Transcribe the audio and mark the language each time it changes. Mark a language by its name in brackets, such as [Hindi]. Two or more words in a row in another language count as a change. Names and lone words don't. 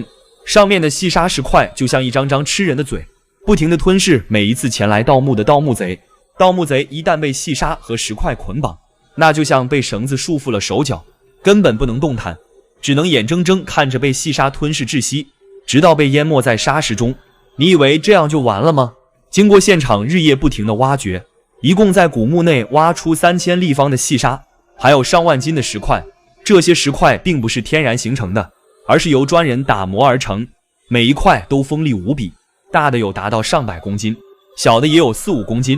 [Chinese] 上面的細沙石塊就像一張張吃人的嘴，不停地吞噬每一次前來盜墓的盜墓賊。盜墓賊一旦被細沙和石塊捆綁，那就像被繩子束縛了手腳，根本不能動彈，只能眼睜睜看着被細沙吞噬窒息，直到被淹沒在沙石中。你以為這樣就完了嗎？經過現場日夜不停的挖掘，一共在古墓內挖出3000立方的細沙，還有上萬斤的石塊。這些石塊並不是天然形成的，而是由專人打磨而成，每一塊都鋒利無比，大的有達到上百公斤，小的也有4-5公斤。